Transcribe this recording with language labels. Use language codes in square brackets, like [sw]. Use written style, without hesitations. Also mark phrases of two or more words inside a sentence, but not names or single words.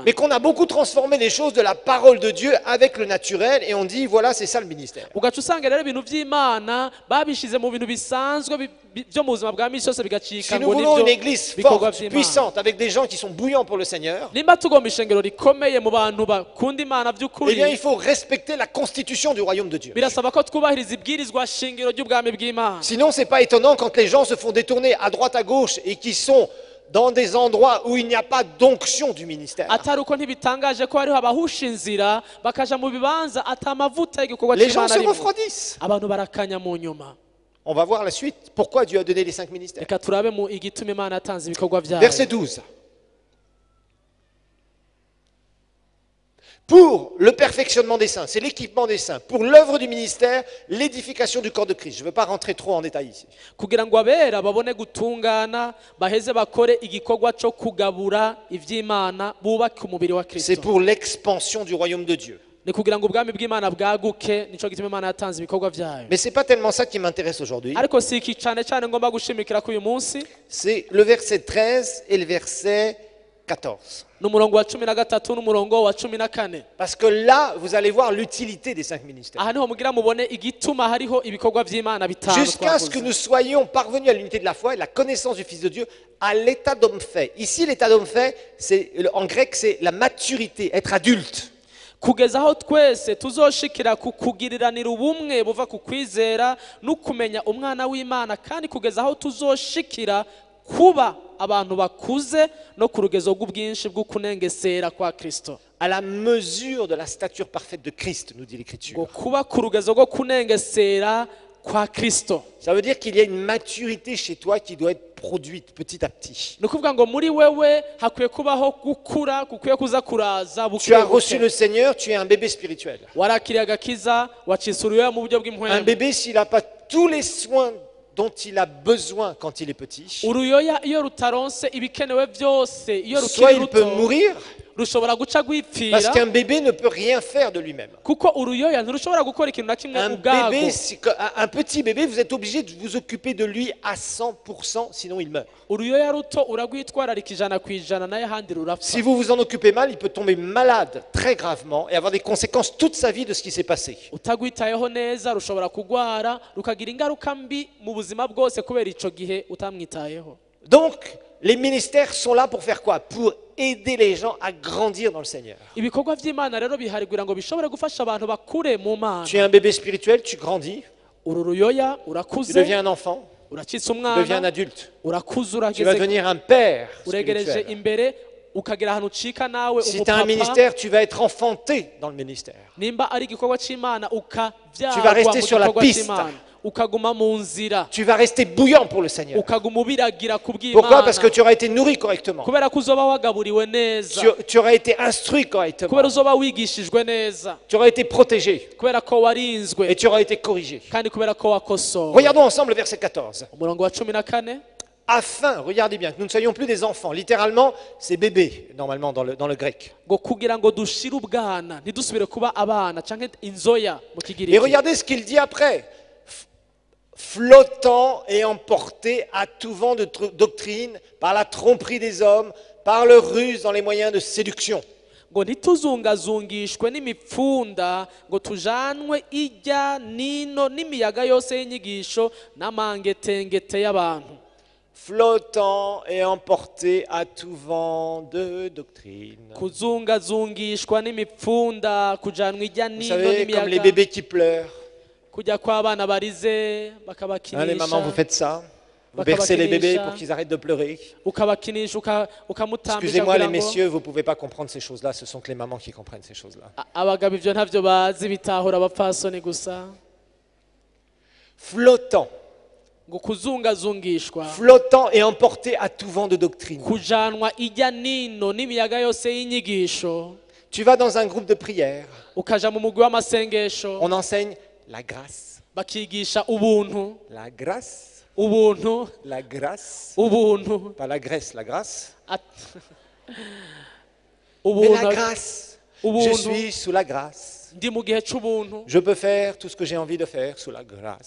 [fr] Mais qu'on a beaucoup transformé les choses de la parole de Dieu avec le naturel et on dit voilà, c'est ça le ministère. [rn] ugaca usanga rero ibintu by'Imana babishize mu bintu bisanzwe byo mu buzima bwa misi yose, [fr] Si [rn] bigacika [fr] nous [rn] ngo [fr] voulons une [rn] nivyo [fr] église [rn] bikorwa [fr] forte, [rn] by'Imana. [fr] puissante, avec des gens qui sont bouillants pour le Seigneur, [rn] nimba tugomba ishengero rikomeye mu bantu bakunda Imana [fr] eh bien [rn] by'ukuri, [fr] il faut respecter la constitution du royaume de Dieu. [rn] birasaba ko twubahiriza ibwirizwa shingiro ry'ubwami bw'Imana. [fr] Sinon, c'est pas étonnant quand les gens se font détourner à droite à gauche et qui sont dans des endroits où il n'y a pas d'onction du ministère. [rn] atari uko ntibitangaje ko hariho abahusha inzira bakaja mu bibanza atamavuta y'igikorwa [fr] Les gens [rn] c'Imana [fr] se [rn] arimo, [fr] refroidissent. [rn] abantu barakanya mu nyuma. [fr] On va voir la suite. Pourquoi Dieu a donné les 5 ministères. [rn] reka turabe mu igituma Imana yatanze ibikorwa byayo. [fr] Verset 12. pour le perfectionnement des saints, c'est l'équipement des saints, pour l'œuvre du ministère, l'édification du corps de Christ. Je ne veux pas rentrer trop en détail ici. [rn] kugira ngo abera babone gutungana baheze bakore igikorwa cyo kugabura ivy'Imana bubake umubiri wa [fr] C'est [rn] Kristo. [fr] pour l'expansion du royaume de Dieu. [rn] Ni kugira ngo ubwami bw'Imana bwaguke, nico gituma Imana yatanze ibikorwa vyayo. [fr] Mais ce n'est pas tellement ça qui m'intéresse aujourd'hui. [rn] Ariko si iki cane cane ngomba gushimikira ko uyu munsi [fr] C'est le verset 13 et le verset 14. [rn] n'umurongo wa 13 n'umurongo wa 14. [fr] Parce que là, vous allez voir l'utilité des 5 ministères. [rn] Aha niho mugira mubone igituma hariho ibikorwa vy'Imana bitanu [fr] Jusqu'à ce que nous soyons parvenus à l'unité de la foi et la connaissance du Fils de Dieu, à l'état d'homme fait. Ici, l'état d'homme fait, en grec, c'est la maturité, être adulte. [rn] kugeza aho twese tuzoshikira ku kugiriranira ubumwe buva ku kwizera no kumenya umwana w'Imana, kandi kugeza aho tuzoshikira kuba abantu bakuze no ku rugezo rw'ubwinshi bwo kunengesera kwa Kristo. [fr] À la mesure de la stature parfaite de Christ, nous dit l'Écriture. [rn] Ngo kuba ku rugezo rwo kunengesera kwa Kristo. [fr] Ça veut dire qu'il y a une maturité chez toi qui doit être produite petit à petit. [rn] Ni ukuvuga ngo muri wewe hakwiye kubaho gukura kukwiye kuza kuraza [fr] Tu as [rn] buke [fr] reçu [rn] buke. [fr] le Seigneur, tu es un bébé spirituel. [rn] Warakiriye agakiza wacisuriwe mu buryo [fr] Un [rn] bw'impwemu. [fr] bébé, s'il n'a pas tous les soins dont il a besoin quand il est petit, [rn] Uruyoya iyo rutaronse ibikenewe byose iyo [fr] soit [rn] rukiri [fr] il peut [rn] ruto [fr] mourir, [rn] rushobora guca [fr] parce [rn] gwipfira, [fr] qu'un bébé ne peut rien faire de lui-même. [rn] kuko uruyoya ntirushobora gukora ikintu na kimwe [fr] Un [rn] ubwago. [fr] bébé, un petit bébé, vous êtes obligé de vous occuper de lui à 100%, sinon il meurt. [rn] Uruyoya ruto uragwitwararika 100% naye handi rurapfa. [fr] Si vous vous en occupez mal, il peut tomber malade très gravement et avoir des conséquences toute sa vie de ce qui s'est passé. [rn] Utagwitayeho neza rushobora kugwara rukagira ingaruka mbi mu buzima bwose kubera ico gihe utamwitayeho. [fr] Donc, les ministères sont là pour faire quoi? Pour aider les gens à grandir dans le Seigneur. [rn] Ibikorwa vy'Imana rero biharigura ngo bishobore gufasha abantu bakure mu Mana. [fr] Tu es un bébé spirituel, tu grandis, [rn] Uru ruyoya [fr] tu [rn] urakuze, [fr] deviens un enfant, [rn] uracitse [fr] tu deviens un [rn] umwana, [fr] adulte. [rn] urakuze [fr] Tu vas [rn] urageze [fr] devenir un père [rn] uregereje [fr] spirituel. [rn] imbere ukagera ahantu ucika nawe [fr] Si tu as un [rn] umupapa. [fr] ministère, tu vas être enfanté dans le ministère. [rn] Nimba ari igikorwa c'Imana [fr] Tu vas [rn] ukavyagwa [fr] rester [rn] mu [fr] sur la [rn] gikorwa [fr] piste. [rn] c'Imana ukaguma mu nzira [fr] Tu vas rester bouillant pour le Seigneur. [rn] ukaguma ubiragira [fr] Pourquoi? [rn] kubw'Imana [fr] Parce que tu auras été nourri correctement. [rn] kubera ko uzoba wagaburiwe neza, [fr] Tu auras été instruit correctement. [rn] kubera uzoba wigishijwe neza, [fr] Tu auras été protégé [rn] kubera ko warinzwe [fr] et tu auras été corrigé. [rn] kandi kubera ko wakosowe. [fr] Regardons ensemble le verset 14. [rn] Umurongo wa 14. [fr] Afin, regardez bien, que nous ne soyons plus des enfants. Littéralement, c'est bébé, normalement, dans le grec. [rn] ngo kugira ngo dushire ubwana ntidusubire kuba abana canke inzoya mu [fr] Et [rn] kigiriki. [fr] regardez ce qu'il dit après. Flottant et emporté à tout vent de doctrine par la tromperie des hommes, par leur ruse dans les moyens de séduction. [rn] ngo ntituzungazungishwe n'imipfunda ngo tujanwe ijya nino n'imiyaga yose y'inyigisho n'amangetengete y'abantu. [fr] Flottant et emporté à tout vent de doctrine. [rn] Kuzungazungishwa n'imipfunda kujanwa ijya [fr] Vous [rn] nino [fr] savez, comme les [rn] n'imiyaga, [fr] bébés qui pleurent. [rn] kujya kw'abana barize [fr] Hein, les mamans, vous [rn] bakabakinisha [fr] faites ça. Vous [rn] Bakaba [fr] bercez les bébés [rn] kinisha. [fr] pour qu'ils arrêtent de pleurer. [rn] ukabakinisha ukamutambisha [fr] Excusez-moi [rn] kugira [fr] les [rn] ngo [fr] messieurs, vous ne pouvez pas comprendre ces choses-là. Ce sont que les mamans qui comprennent ces choses-là. [rn] abagabo ivyo ntavyo bazi bitahura abapfasoni gusa. [fr] Flottant. [rn] ngo kuzungazungishwa [fr] Flottant et emporté à tout vent de doctrine. [rn] kujanwa ijya nino n'imiyaga yose y'inyigisho, [fr] Tu vas dans un groupe de prière. [rn] ukaja mu mugwi w'amasengesho [fr] On enseigne la grâce. [rn] bakigisha ubuntu [fr] La grâce. [rn] ubuntu [fr] La grâce. [rn] ubuntu [fr] Pas la graisse, la grâce. At- Mais la [rn] ubuntu [fr] grâce. Je [rn] ubuntu [fr] suis sous la grâce. [rn] ndi mu gihe c'ubuntu, [fr] Je peux faire tout ce que j'ai envie de faire sous la grâce.